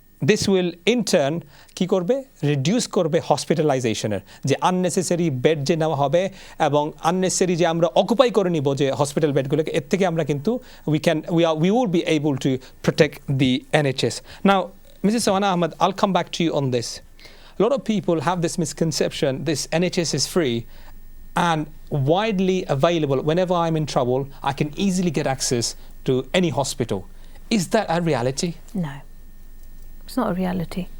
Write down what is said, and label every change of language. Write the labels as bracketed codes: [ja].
[en] This will in turn [bn] কি করবে? Reduce করবে হসপিটালাইজেশনের যে আননেসেসারি বেড যে নেওয়া হবে এবং আননেসেসারি যে আমরা অকুপাই করে নিব যে হসপিটাল বেডগুলোকে, এর থেকে আমরা কিন্তু [en] we will be able to protect the NHS. Now, Mrs. Sawana Ahmed, I'll come back to you on this. A lot of people have this misconception this NHS is free and widely available. Whenever I'm in trouble, I can easily get access to any hospital. Is that a reality? No, it's not a reality.